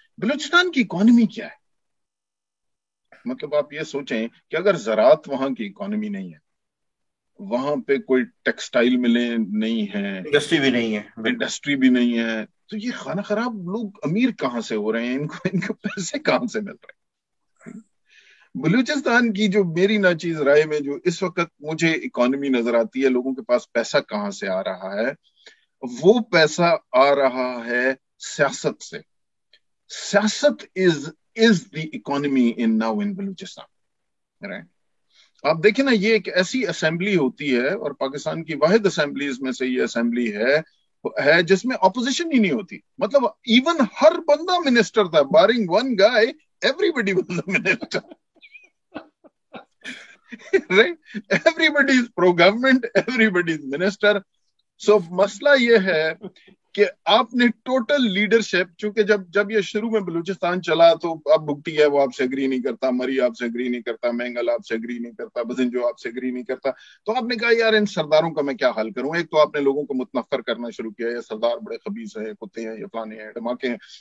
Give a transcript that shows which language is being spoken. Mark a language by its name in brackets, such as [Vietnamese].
[Urdu] بلوچستان کی اکانومی کیا ہے؟ مطلب آپ یہ سوچیں کہ اگر زراعت وہاں کی اکانومی نہیں ہے, وہاں پہ کوئی ٹیکسٹائل ملیں نہیں ہیں, انڈسٹری بھی نہیں ہے, تو یہ خانہ خراب لوگ امیر کہاں سے ہو رہے ہیں؟ ان کو پیسے کہاں سے مل رہے ہیں؟ بلوچستان کی جو میری ناچیز رائے میں جو اس وقت مجھے اکانومی نظر آتی ہے, لوگوں کے پاس پیسہ کہاں سے آ رہا ہے, وہ پیسہ آ رہا ہے سیاست سے. [English] سیاست is the economy in now in Balochistan, right? [Urdu] آپ دیکھیں نا, یہ ایک ایسی اسمبلی ہوتی ہے, اور پاکستان کی واحد اسمبلیز میں سے یہ اسمبلی ہے جس میں اپوزیشن ہی نہیں ہوتی. مطلب ایون ہر بندہ منسٹر تھا, [English] Barring one guy, everybody was minister. Right? Everybody is pro government, everybody is minister. [Urdu] So مسئلہ یہ ہے کہ آپ نے ٹوٹل لیڈرشپ, چونکہ جب یہ شروع میں بلوچستان چلا تو اب بگٹی ہے وہ آپ سے اگری نہیں کرتا, مری آپ سے اگری نہیں کرتا, مینگل آپ سے اگری نہیں کرتا, بزنجو آپ سے اگری نہیں کرتا, تو آپ نے کہا یار ان سرداروں کا میں کیا حل کروں. ایک تو آپ نے لوگوں کو متنفر کرنا شروع کیا, یہ سردار بڑے خبیث ہیں, کتے ہیں, یہ فلانے ہیں, ڈھماکے ہیں.